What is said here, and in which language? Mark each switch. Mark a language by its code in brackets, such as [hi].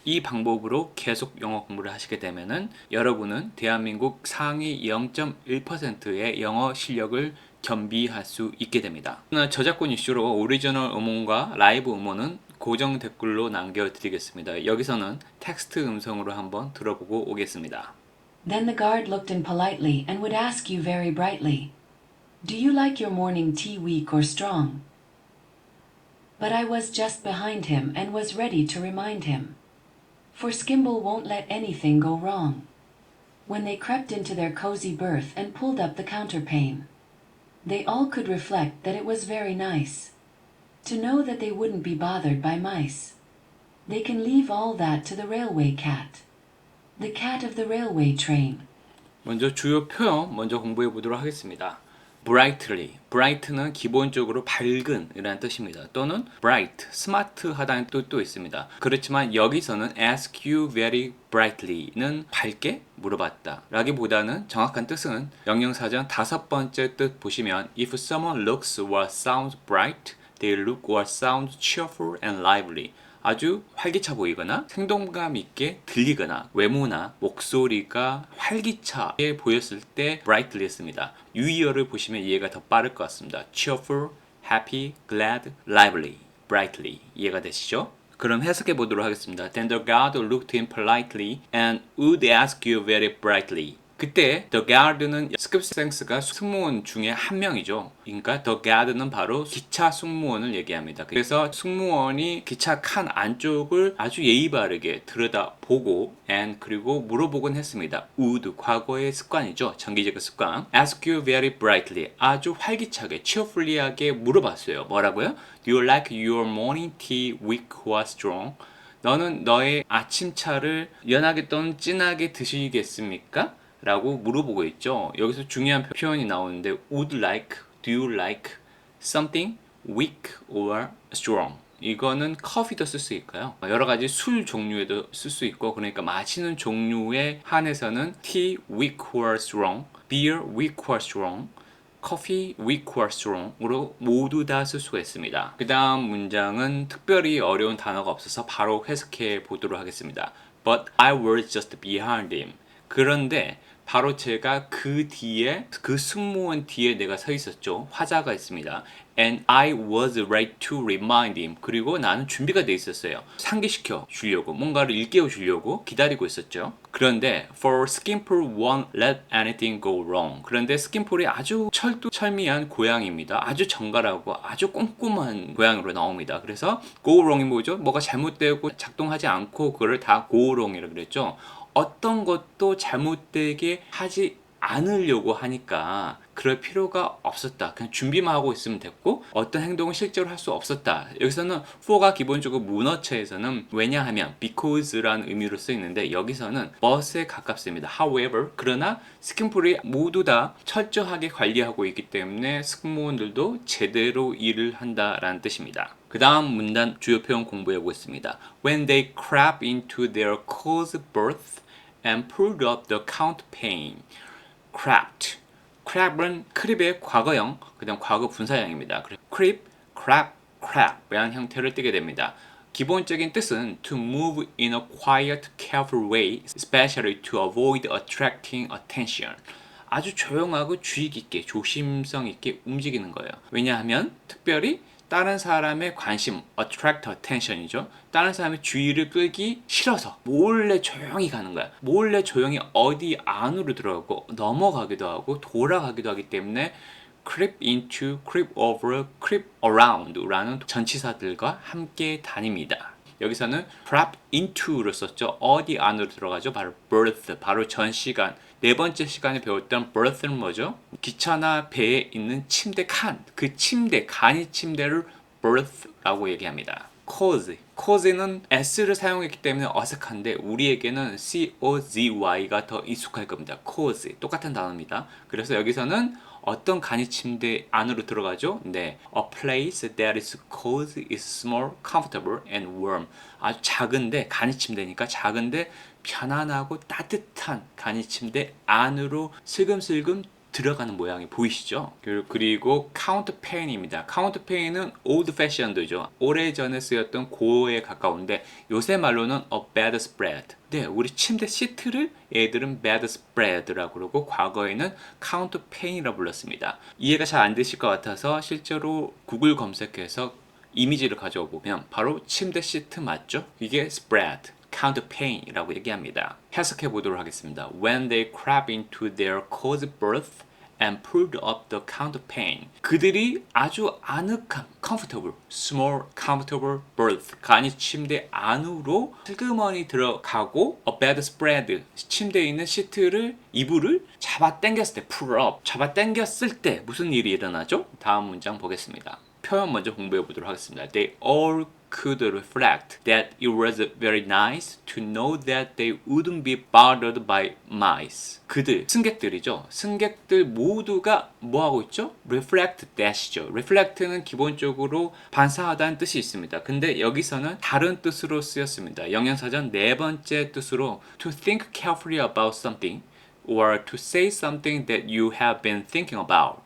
[ko] 이 방법으로 계속 영어 공부를 하시게 되면은 여러분은 대한민국 상위 0.1%의 영어 실력을 겸비할 수 있게 됩니다. 저작권 이슈로 오리지널 음원과 라이브 음원은 고정 댓글로 남겨드리겠습니다. 여기서는 텍스트 음성으로 한번 들어보고 오겠습니다. [en] Then the guard looked in politely and would ask you very brightly, Do you like your morning tea weak or strong? But I was just behind him and was ready to remind him. For Skimble won't let anything go wrong. When they crept into their cozy berth and pulled up the counterpane, they all could reflect that it was very nice to know that they wouldn't be bothered by mice. They can leave all that to the railway cat, the cat of the railway train. [ko] 먼저 주요 표현 먼저 공부해 보도록 하겠습니다. [en] brightly. [ko] bright는 기본적으로 밝은 이라는 뜻입니다. 또는 bright, 스마트하다는 뜻도 있습니다. 그렇지만 여기서는 [en] ask you very brightly는 [ko] 밝게 물어봤다 라기보다는 정확한 뜻은 영영사전 5번째 뜻 보시면 [en] if someone looks or sounds bright, they look or sound cheerful and lively. [ko] 아주 활기차 보이거나 생동감 있게 들리거나 외모나 목소리가 활기차게 보였을 때 brightly 했습니다. 유의어를 보시면 이해가 더 빠를 것 같습니다. [en] cheerful, happy, glad, lively, brightly [ko] 이해가 되시죠? 그럼 해석해 보도록 하겠습니다. [en] Then the guard looked in politely and would ask you very brightly. [ko] 그때 the guard는 스킵생스가 승무원 중에 한 명이죠. 그러니까 the guard는 바로 기차 승무원을 얘기합니다. 그래서 승무원이 기차 칸 안쪽을 아주 예의 바르게 들여다보고 and 그리고 물어보곤 했습니다. would 과거의 습관이죠. 정기적 습관. [en] ask you very brightly [ko] 아주 활기차게 cheerfully하게 물어봤어요. 뭐라고요? [en] Do you like your morning tea weak or strong? [ko] 너는 너의 아침차를 연하게 또는 진하게 드시겠습니까? 라고 물어보고 있죠. 여기서 중요한 표현이 나오는데 [en] would like, do you like something weak or strong? [ko] 이거는 커피도 쓸 수 있고요. 여러 가지 술 종류에도 쓸 수 있고 그러니까 마시는 종류에 한해서는 [en] tea weak or strong, [ko] beer weak or strong, coffee weak or strong으로 모두 다 쓸 수가 있습니다. 그 다음 문장은 특별히 어려운 단어가 없어서 바로 해석해 보도록 하겠습니다. [en] But I was just behind him. [ko] 그런데 바로 제가 그 뒤에 그 승무원 뒤에 내가 서 있었죠. 화자가 있습니다. [en] And I was ready to remind him. [ko] 그리고 나는 준비가 돼 있었어요. 상기시켜 주려고, 뭔가를 일깨워 주려고 기다리고 있었죠. 그런데 [en] for Skimpole won't let anything go wrong. [ko] 그런데 스킴폴이 아주 철두철미한 고양이입니다. 아주 정갈하고 아주 꼼꼼한 고양이로 나옵니다. 그래서 go wrong이 뭐죠? 뭐가 잘못되고 작동하지 않고 그걸 다 go wrong이라고 그랬죠. 어떤 것도 잘못되게 하지 않으려고 하니까 그럴 필요가 없었다. 그냥 준비만 하고 있으면 됐고 어떤 행동을 실제로 할 수 없었다. 여기서는 for가 기본적으로 문어체에서는 왜냐하면 because라는 의미로 쓰이는데 여기서는 but에 가깝습니다. However, 그러나 스킴폴이 모두 다 철저하게 관리하고 있기 때문에 승무원들도 제대로 일을 한다라는 뜻입니다. 그 다음 문단 주요 표현 공부해 보겠습니다. When they crept into their close berth and pulled up the counterpane. crept. crab은 크립의 과거형, 그 다음 과거 분사형입니다. creep, crab, crab이라는 형태를 띠게 됩니다. 기본적인 뜻은 [en] to move in a quiet, careful way, especially to avoid attracting attention. [ko] 아주 조용하고 주의 깊게, 조심성 있게 움직이는 거예요. 왜냐하면 특별히 다른 사람의 관심, attract attention이죠. 다른 사람의 주의를 끌기 싫어서 몰래 조용히 가는 거야. 몰래 조용히 어디 안으로 들어가고 넘어가기도 하고 돌아가기도 하기 때문에 creep into, creep over, creep around 라는 전치사들과 함께 다닙니다. 여기서는 creep into를 썼죠. 어디 안으로 들어가죠? 바로 berth, 바로 전 시간. 네 번째 시간에 배웠던 berth는 뭐죠? 기차나 배에 있는 침대 칸, 그 침대, 간이 침대를 berth라고 얘기합니다. cause는 s를 사용했기 때문에 어색한데 우리에게는 cause가 더 익숙할 겁니다. cause, 똑같은 단어입니다. 그래서 여기서는 어떤 간이 침대 안으로 들어가죠? [en] 네, a place that is cozy is small, comfortable and warm. [ko] 아주 작은데, 간이 침대니까 작은데 편안하고 따뜻한 간이 침대 안으로 슬금슬금 들어가는 모양이 보이시죠? 그리고 counterpane입니다. counterpane은 old fashioned죠. 오래전에 쓰였던 고어에 가까운데 요새 말로는 [en] a bed spread. [ko] 네, 우리 침대 시트를 애들은 bed spread라고 그러고 과거에는 counterpane이라고 불렀습니다. 이해가 잘 안 되실 것 같아서 실제로 구글 검색해서 이미지를 가져와 보면 바로 침대 시트 맞죠? 이게 spread. counterpane이라고 얘기합니다. 해석해 보도록 하겠습니다. [en] When they crept into their cozy berth and pulled up the counterpane. [ko] 그들이 아주 아늑한 comfortable, small comfortable berth, 간이 침대 안으로 슬그머니 들어가고 [en] a bed spread, [ko] 침대에 있는 시트를 이불을 잡아 당겼을 때 pull up, 잡아 당겼을 때 무슨 일이 일어나죠? 다음 문장 보겠습니다. 표현 먼저 공부해 보도록 하겠습니다. [en] They all could reflect that it was very nice to know that they wouldn't be bothered by mice. [ko] 그들, 승객들이죠. 승객들 모두가 뭐 하고 있죠? reflect that이죠. reflect는 기본적으로 반사하다는 뜻이 있습니다. 근데 여기서는 다른 뜻으로 쓰였습니다. 영양사전 네 번째 뜻으로 [en] to think carefully about something or to say something that you have been thinking about.